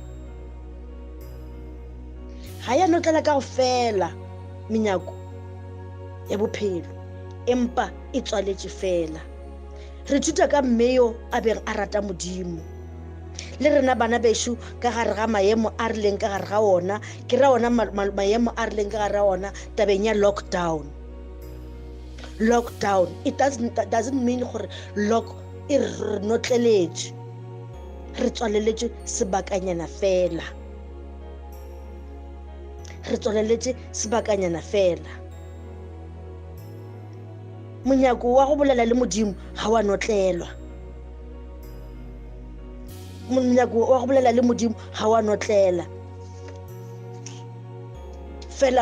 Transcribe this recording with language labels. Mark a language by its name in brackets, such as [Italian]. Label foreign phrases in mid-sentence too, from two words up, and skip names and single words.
[Northern Sotho] Ga ya notlela ka go fela menyako ya bophelo, empa e tswaletše fela. Re thuta ka mmeo a beng a rata Modimo, le rena bana bešo ka gare ga maemo a rileng ka gare ga ona, ke ra ona maemo a rileng ka gare ga ona tabeng ya lockdown. [English] It doesn't mean [Northern Sotho] gore lock e re notleletše, re tswaleletše sebakanyana fela, re tswaleletše sebakanyana fela. Monyako wa go bolela le Modimo ga wa notlelwa, monyako wa go bolela le Modimo ga wa notlela fela.